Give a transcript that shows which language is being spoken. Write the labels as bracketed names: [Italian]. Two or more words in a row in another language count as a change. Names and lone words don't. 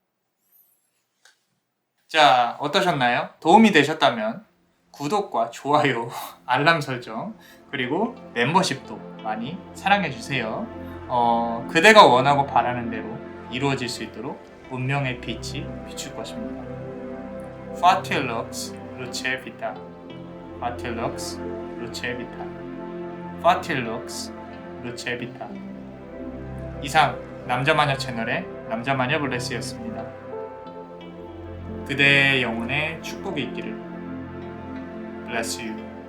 [Korean] 자, 어떠셨나요? 도움이 되셨다면 구독과 좋아요, 알람 설정, 그리고 멤버십도 많이 사랑해주세요. 그대가 원하고 바라는 대로 이루어질 수 있도록 운명의 빛이 비출 것입니다. [Italian] Fatilux Luce Vita. Fatilux Luce Vita. Fatilux Luce Vita. [Korean] 이상 남자마녀 채널의 남자마녀 블레스였습니다. 그대의 영혼에 축복이 있기를. [English] Bless you.